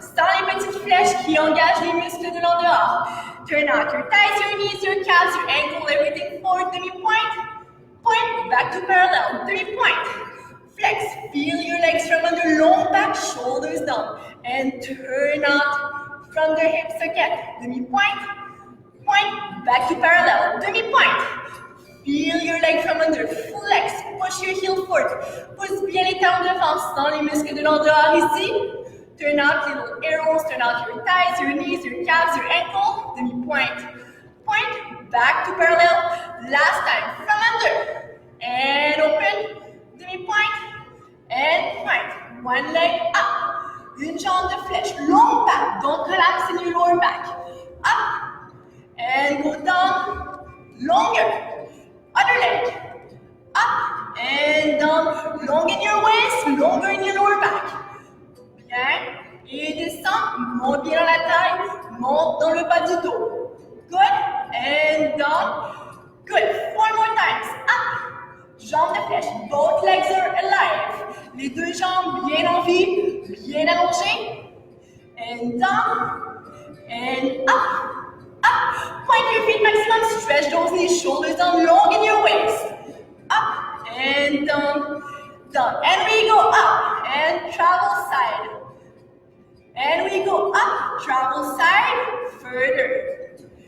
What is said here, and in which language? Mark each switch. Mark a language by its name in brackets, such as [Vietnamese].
[French] Sans les petites flèches qui engagent les muscles de l'en dehors. [English] Turn out your thighs, your knees, your calves, your ankle, everything forward. Demi-point. Point, back to parallel, 3-point. Flex, feel your legs from under, long back, shoulders down. And turn out from the hips again. Demi-point, point, back to parallel, demi-point. Feel your leg from under, flex, push your heel forward. [French] Pousse bien les talons devant, sans les muscles de l'en dehors ici. [English] Turn out little arrows, turn out your thighs, your knees, your calves, your ankle. Demi-point, point, back to parallel. Last time, from under, and open, demi-point, and point. One leg up, [French] une jambe de flèche, [English] long back, don't collapse in your lower back. Up, and go down, longer. Other leg, up, and down, long in your waist, longer in your lower back. [French] Bien, et descend, monte bien dans la taille, monte dans le bas du dos. [English] Good, and down. Good, 4 more times. Up, [French] jambes de flèche, [English] both legs are alive. [French] Les deux jambes bien en vie, bien allongées. [English] And down, and up, up. Point your feet maximum, stretch those knees, shoulders down, long in your waist. Up, and down, down. And we go up, and travel side. And we go up, travel side, further.